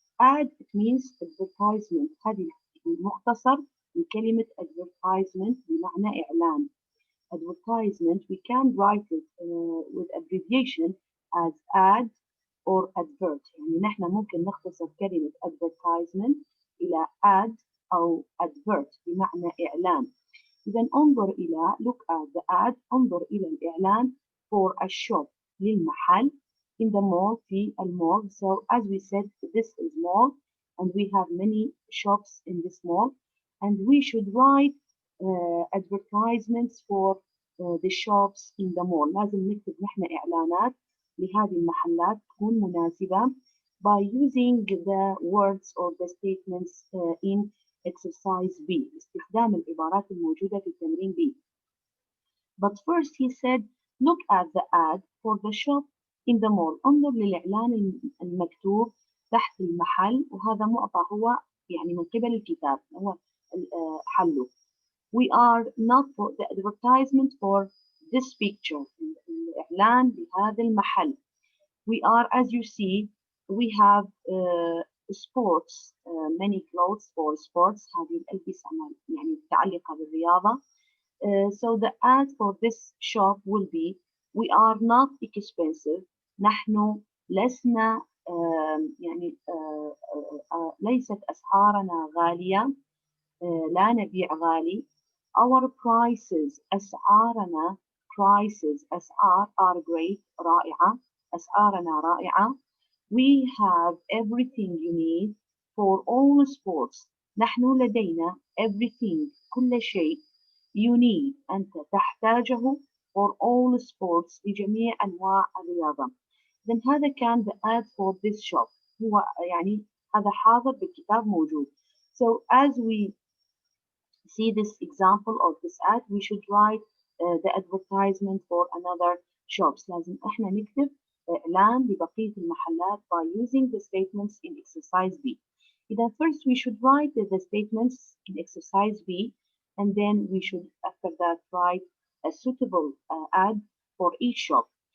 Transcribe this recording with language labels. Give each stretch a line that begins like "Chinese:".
English: Ad it means advertisement.
Arabic: هذه مختصر لكلمة advertisement بمعنى إعلان.
English: Advertisement we can write it with abbreviation as ad or advert.
Arabic: يعني نحن ممكن نختصر كلمة advertisement إلى ad أو advert بمعنى إعلان. إذا انظر إلى
English: look at the ad
Arabic: انظر إلى الإعلان
English: for a shop
Arabic: للمحل
English: in the mall
Arabic: في المول.
English: So as we said this is mall and we have many shops in this mall and we should write advertisements for the shops in the mall.
Arabic: لازم نكتب نحن إعلانات لهذه المحلات تكون مناسبة
English: by using the words or the statements in exercise B.
Arabic: استخدام العبارات الموجودة في التمرين B.
English: But first he said look at the ad for the shop in the mall.
Arabic: انظر للإعلان المكتوب تحت المحل وهذا معطى هو يعني من قبل الكتاب هو حله.
English: We are not for the advertisement for this picture.
Arabic: الإعلان بهذا المحل.
English: We are as you see we have sports many clothes for sports
Arabic: هذه الألبسة يعني متعلقة بالرياضة.
English: So the ad for this shop will be we are not expensive.
Arabic: نحن لسنا يعني ليست أسعارنا غالية. لا نبيع غالي.
English: Our prices
Arabic: أسعارنا
English: prices
Arabic: أسعار
English: are great
Arabic: رائعة أسعارنا رائعة.
English: We have everything you need for all sports.
Arabic: نحن لدينا
English: everything
Arabic: كل شيء
English: you need
Arabic: أنت تحتاجه
English: for all sports
Arabic: لجميع أنواع الرياضة. إذن هذا كان
English: the ad for this shop.
Arabic: هو يعني هذا حاضر بالكتاب موجود.
English: So as we see this example of this ad we should write the advertisement for another shops.
Arabic: لازم احنا نكتب إعلان لبقية المحلات
English: by using the statements in exercise B. إذا first we should write the statements in exercise B and then we should after that write a suitable ad for each shop.